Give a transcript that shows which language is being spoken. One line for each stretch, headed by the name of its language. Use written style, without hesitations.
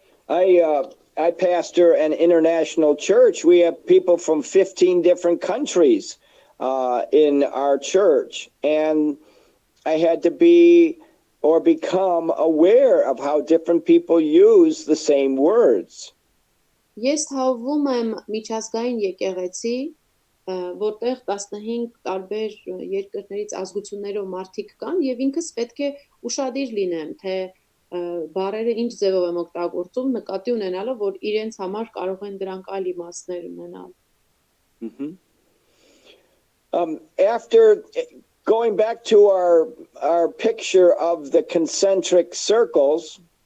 English: I pastor an international church. We have people from 15 different countries in our church, and I had to become aware of how different people use the same words.
Armenian: Ես հավվում եմ միջազգային եկեղեցի, որտեղ 15 տարբեր երկրներից ազգություններով մարդիկ կան, եւ ինքս պետք է ուշադիր լինեմ, թե բառերը ինչ ձևով եմ օգտագործում, նկատի ունենալով, որ իրենց համար կարող են դրանք այլ իմաստներ ունենալ։
English: After going back to our picture of the concentric circles,